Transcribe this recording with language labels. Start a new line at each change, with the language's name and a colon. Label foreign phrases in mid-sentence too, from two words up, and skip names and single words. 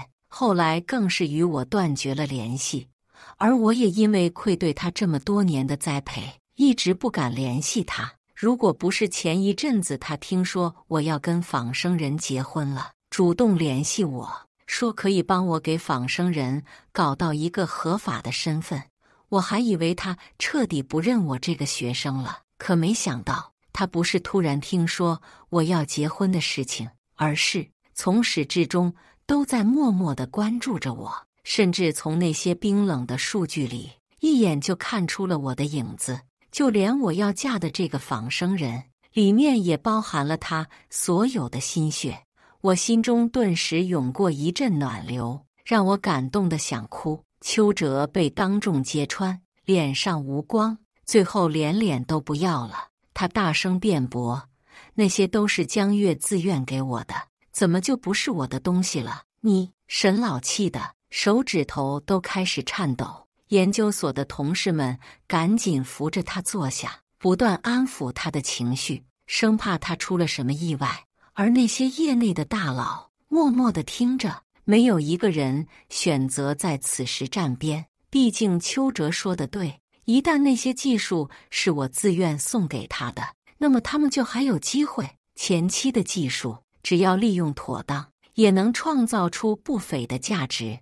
Chinese: 後來更是與我斷絕了聯繫，而我也因為愧對他這麼多年的栽培，一直不敢聯繫他。如果不是前一陣子他聽說我要跟仿生人結婚了，主動聯繫我，說可以幫我給仿生人搞到一個合法的身份，我還以為他徹底不認我這個學生了。可沒想到，他不是突然聽說我要結婚的事情，而是從始至終都在默默地關注着我，甚至從那些冰冷的數據裡，一眼就看出了我的影子。就連我要嫁的這個仿生人，裡面也包含了他所有的心血。我心中頓時湧過一陣暖流，讓我感動得想哭。邱澤被當眾揭穿，臉上無光，最後連臉都不要了。他大聲辯駁，那些都是江月自願給我的，怎麼就不是我的東西了？你……沈老气的手指頭都開始顫抖。研究所的同事們趕緊扶着他坐下，不斷安撫他的情緒，生怕他出了什麼意外。而那些業內的大佬默默地聽着，沒有一個人選擇在此時站邊。畢竟邱澤說的對，一旦那些技術是我自願送給他的，那麼他們就還有機會。前期的技術只要利用妥當，也能創造出不菲的價值。